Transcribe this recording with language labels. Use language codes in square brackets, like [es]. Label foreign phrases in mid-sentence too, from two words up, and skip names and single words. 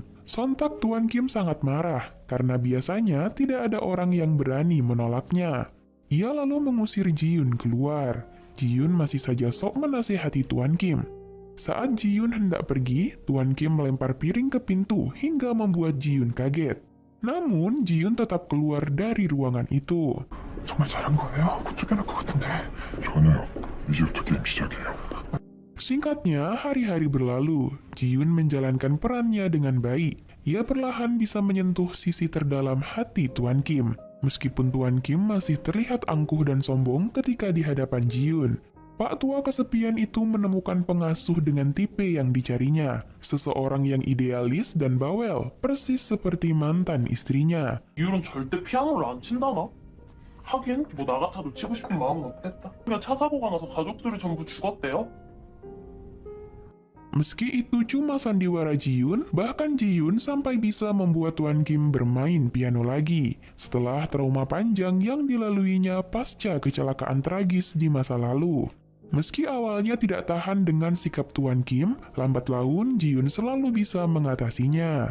[id] Sontak Tuan Kim sangat marah, karena biasanya tidak ada orang yang berani menolaknya. Ia lalu mengusir Ji-Yoon keluar. Ji-Yoon masih saja sok menasihati Tuan Kim. Saat Ji-Yoon hendak pergi, Tuan Kim melempar piring ke pintu hingga membuat Ji-Yoon kaget. Namun, Ji-Yoon tetap keluar dari ruangan itu. [ko] 정말 잘한 거예요? 쫓겨날 것 같은데. 전혀요. 이제부터 게임 시작이에요. [id] Singkatnya, hari-hari berlalu. Ji-Yoon menjalankan perannya dengan baik. Ia perlahan bisa menyentuh sisi terdalam hati Tuan Kim. Meskipun Tuan Kim masih terlihat angkuh dan sombong ketika di hadapan Ji-Yoon. Pak tua kesepian itu menemukan pengasuh dengan tipe yang dicarinya. Seseorang yang idealis dan bawel, persis seperti mantan istrinya. [ko] 이후론 절대 피아노를 안 친다나? 하긴 뭐 나 같아도 치고 싶은 마음은 없겠다. 그냥 차 사고가 나서 가족들이 전부 죽었대요. [id] Meski itu cuma sandiwara Ji-Yoon, bahkan Ji-Yoon sampai bisa membuat Tuan Kim bermain piano lagi, setelah trauma panjang yang dilaluinya pasca kecelakaan tragis di masa lalu. Meski awalnya tidak tahan dengan sikap Tuan Kim, lambat laun Ji-Yoon selalu bisa mengatasinya.